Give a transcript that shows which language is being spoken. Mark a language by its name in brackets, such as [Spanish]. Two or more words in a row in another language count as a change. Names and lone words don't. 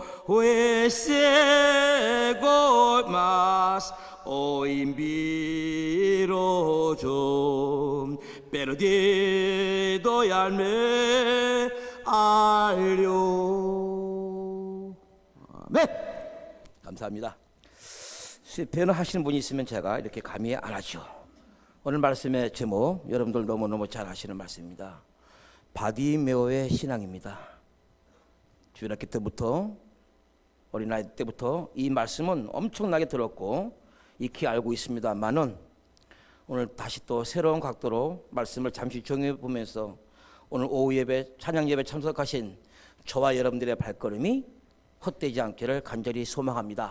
[Spanish] Fue ciego mas hoy miro yo, perdido y al me halló. [Korean] 아멘. 감사합니다. 스페인어 하시는 분이 있으면 제가 이렇게 감히 안 하죠. 오늘 말씀의 제목 여러분들 너무너무 잘 아시는 말씀입니다. 바디메오의 신앙입니다. 주일학교 때부터 어린아이 때부터 이 말씀은 엄청나게 들었고 익히 알고 있습니다만은 오늘 다시 또 새로운 각도로 말씀을 잠시 정해 보면서 오늘 오후 예배 찬양 예배 참석하신 저와 여러분들의 발걸음이 헛되지 않기를 간절히 소망합니다.